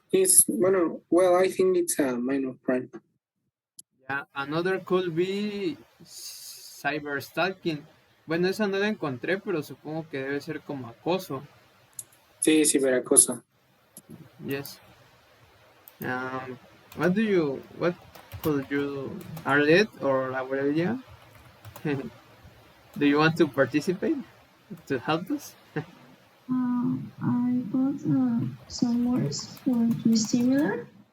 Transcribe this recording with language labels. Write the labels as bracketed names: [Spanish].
[English] It's well, I think it's a minor crime. Yeah, another could be cyber stalking. [Spanish] Bueno, esa no la encontré, pero supongo que debe ser como acoso. Sí, ciberacoso. [English] Yes. What could you, Arlet or Aurelia? Do you want to participate to help us? I got some words for to similar.